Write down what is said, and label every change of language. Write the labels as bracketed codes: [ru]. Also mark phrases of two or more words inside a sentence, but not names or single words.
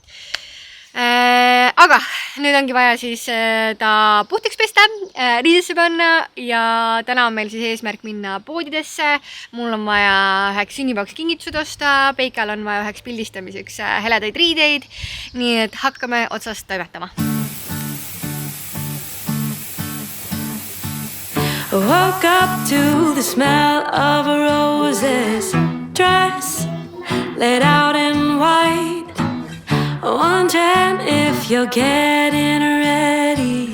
[et] Aga nüüd ongi vaja siis ta puhtaks pesta, riidesse panna ja täna on meil siis eesmärk minna poodidesse. Mul on vaja üheks sünnipäevaks kingitused osta, Peikal on vaja üheks pildistamiseks heledaid riideid, nii et hakkame otsast toimetama. [en] Woke up to the smell of a roses dress laid out in white. Wondering if you're getting ready.